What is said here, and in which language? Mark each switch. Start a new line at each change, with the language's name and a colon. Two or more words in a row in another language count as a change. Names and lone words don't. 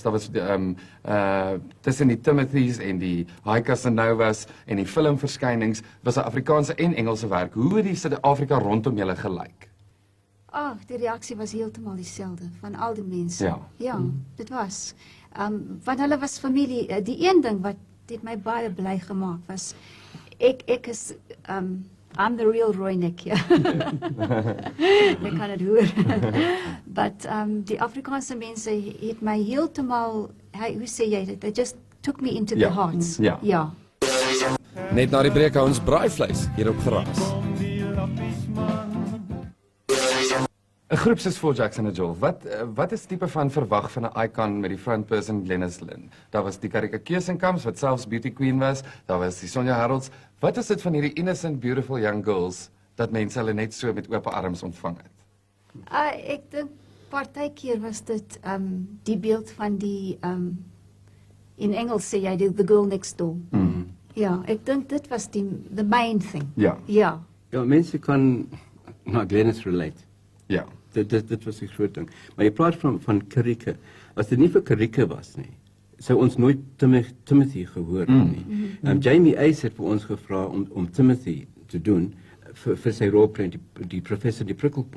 Afrikaans: Daar was tussen die Timothys en die High Casanovas en die filmverskynings was daar Afrikaanse en Engelse werk. Hoe het die Suid-Afrika rondom julle gelyk? Die reaksie was heeltemal dieselfde van al die mense. Ja, dit was. Want hulle was familie. Die een ding wat dit my baie bly gemaak was, ek is
English: I'm the real Rooinek,
Afrikaans: ja. Ek kan het hoor. But die Afrikaanse mense het my heeltemal, hoe sê jy dit?
English: They just took me into their hearts.
Afrikaans: Ja. Net na die breek hou ons braaivleis hier op Geraas. 'n Groep soos Four Jackson and Jill, wat is tipe van verwag van 'n icon met die frontperson Glennis Lynn? Daar was die Karika Keusenkamps wat selfs
English: beauty queen
Afrikaans: was, daar was die Sonja Harolds. Wat is dit van hierdie
English: innocent, beautiful young girls
Afrikaans: dat mense hulle net so met oop arms ontvang het? Ek dink partykeer was dit die beeld van die in Engels sê jy
English: the girl next door.
Afrikaans: Ja, ek dink dit was
English: the main thing.
Afrikaans: Ja, mense kan na Glennis relate. Ja. Dit was die groot ding. Maar jy praat van Karika. As dit nie vir Karika was nie, sou ons nooit Timothy gehoor het nie. Jamie Ace het vir ons gevra om Timothy te doen vir sy rolprent, die professor die prikkelpop.